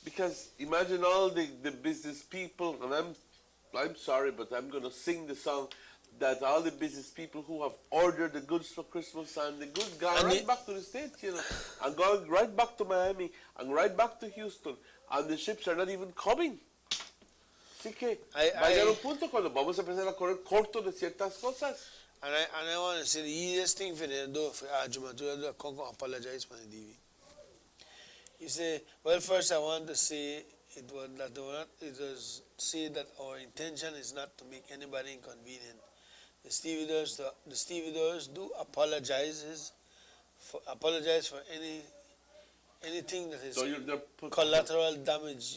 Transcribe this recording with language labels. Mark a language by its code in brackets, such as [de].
[en] Because imagine all the business people, and I'm sorry, but I'm going to sing the song, that all the business people who have ordered the goods for Christmas and the goods gone right back to the States, you know, and gone right back to Miami and right back to Houston, and the ships are not even coming. [es] Así que va a llegar un punto cuando vamos a empezar a correr corto de ciertas cosas. [en] And I want to say the easiest thing for them to do for Ajuma to come apologize for the DV. You say, well, first I want to say it was say that our intention is not to make anybody inconvenient. The stevedores do apologize for anything that is collateral damage.